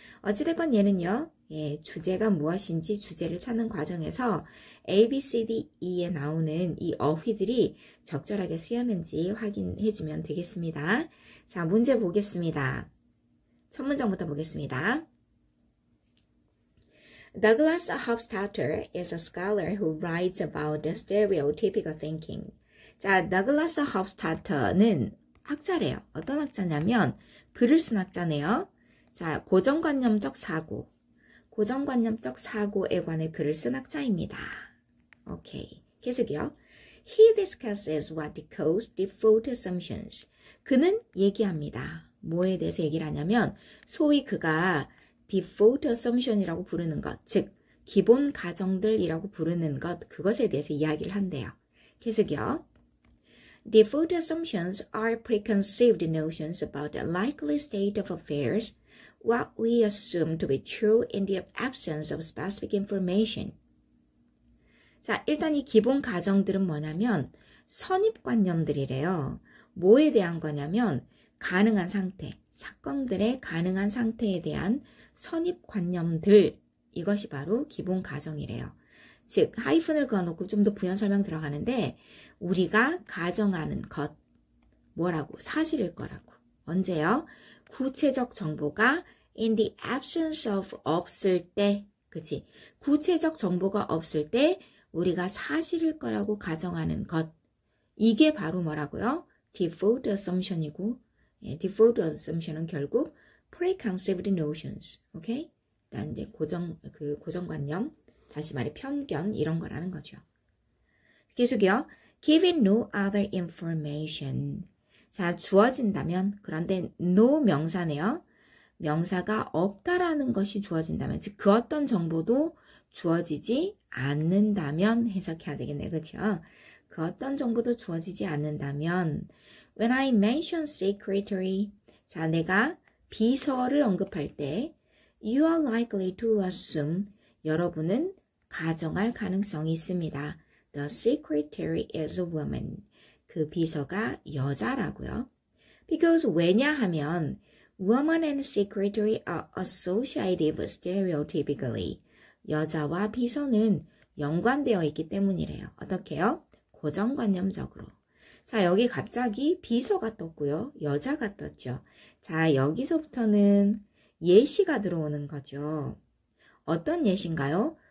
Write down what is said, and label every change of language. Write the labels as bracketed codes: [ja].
[ko] 어찌됐건 얘는요. 주제가 무엇인지 주제를 찾는 과정에서 A, B, C, D, E에 나오는 이 어휘들이 적절하게 쓰였는지 확인해주면 되겠습니다. 자, 문제 보겠습니다. 첫 문장부터 보겠습니다. [en] Douglas Hofstadter is a scholar who writes about the stereotypical thinking. [ko] 자, Douglas Hofstadter는 학자래요. 어떤 학자냐면 글을 쓴 학자네요. 자, 고정관념적 사고. 고정관념적 사고에 관해 글을 쓴 학자입니다. 오케이. 계속이요. [en] He discusses what he calls default assumptions. [ko] 그는 얘기합니다. 뭐에 대해서 얘기를 하냐면 소위 그가 default assumption이라고 부르는 것, 즉 기본 가정들이라고 부르는 것, 그것에 대해서 이야기를 한대요. 계속이요. [en] Default assumptions are preconceived notions about the likely state of affairs, what we assume to be true in the absence of specific information. [ko] 자, 일단 이 기본 가정들은 뭐냐면 선입관념들이래요. 뭐에 대한 거냐면 가능한 상태, 사건들의 가능한 상태에 대한 선입관념들, 이것이 바로 기본 가정이래요. 즉, 하이픈을 그어놓고 좀 더 부연 설명 들어가는데 우리가 가정하는 것, 뭐라고? 사실일 거라고. 언제요? 구체적 정보가 [en] in the absence of [ko] 없을 때, 그치? 구체적 정보가 없을 때 우리가 사실일 거라고 가정하는 것. 이게 바로 뭐라고요? [en] default assumption이고, default assumption은 [ko] 결국 [en] preconceived notions, [ko] 오케이? 일단 이제 고정관념, 다시 말해 편견 이런 거라는 거죠. 계속이요. [en] Given no other information. [ko] 자, 주어진다면, 그런데 no 명사네요. 명사가 없다라는 것이 주어진다면, 즉 그 어떤 정보도 주어지지 않는다면 해석해야 되겠네, 그렇죠? 그 어떤 정보도 주어지지 않는다면 [en] When I mention secretary, [ko] 자, 내가 비서를 언급할 때 [en] You are likely to assume, [ko] 여러분은 가정할 가능성이 있습니다. [en] The secretary is a woman. [ko] 그 비서가 여자라고요. [en] Because [ko] 왜냐하면 [en] woman and secretary are associative stereotypically. [ko] 여자와 비서는 연관되어 있기 때문이래요. 어떻게요? 고정관념적으로. 자, 여기 갑자기 비서가 떴고요. 여자가 떴죠. 자, 여기서부터는 예시가 들어오는 거죠. 어떤 예시인가요?